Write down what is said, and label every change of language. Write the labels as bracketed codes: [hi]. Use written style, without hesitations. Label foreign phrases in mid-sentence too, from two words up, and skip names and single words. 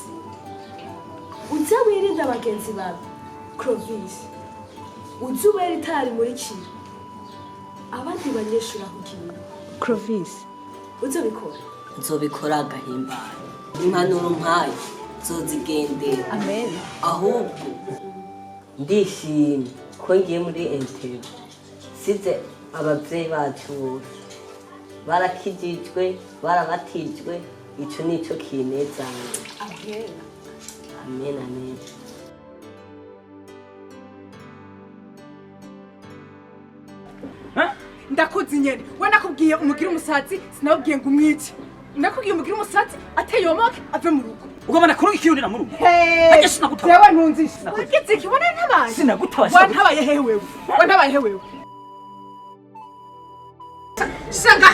[rn] Uze wirinde abagenzi bawe Clovis, uze ubere itara rimurikira abandi banyeshuri aho ugiye. Clovis, uze bikora. Nzobikora agahimbara. Impanuro mpaye zozigendera. Amen. Ahubwo ndishimye ko ngiye muri Entebbe size abavyeyi bacu bose barakijijwe barabatijwe, ico nico kinezanye. Amen. Amen, amen. Ndakuzi nyene we nakubwiye umugira umusatsi sinabwiye ngo umwice. Nakubwiye umugira umusatsi ateyomoke ave mu rugo. ugomba kuri ikiyurira mu rugo. Hey, jewe ntunzishe. Wagize kibona ntabaye. Sinagutwashe. Wantabaye hehe wewe? Wantabaye hehe wewe? Sanga.